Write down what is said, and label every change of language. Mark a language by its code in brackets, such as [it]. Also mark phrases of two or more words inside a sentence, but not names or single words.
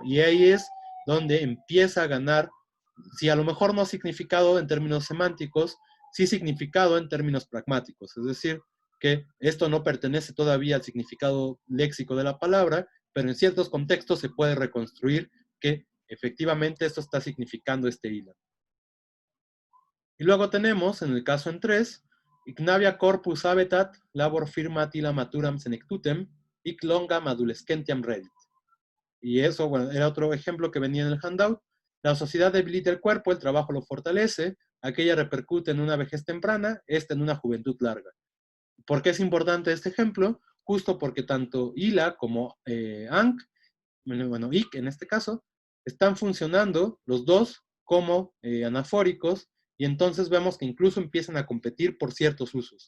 [es] Y ahí es donde empieza a ganar, si a lo mejor no significado en términos semánticos, sí significado en términos pragmáticos, es decir, que esto no pertenece todavía al significado léxico de la palabra, pero en ciertos contextos se puede reconstruir que efectivamente esto está significando este ilam. Y luego tenemos, en el caso en 3, [la] ignavia corpus habetat, labor firmat illa maturam senectutem, ic longam adolescentiam redit. [es] Y eso, bueno, era otro ejemplo que venía en el handout. La sociedad debilita el cuerpo, el trabajo lo fortalece, aquella repercute en una vejez temprana, esta en una juventud larga. ¿Por qué es importante este ejemplo? Justo porque tanto ILA como ANC, bueno, IC en este caso, están funcionando los dos como anafóricos y entonces vemos que incluso empiezan a competir por ciertos usos.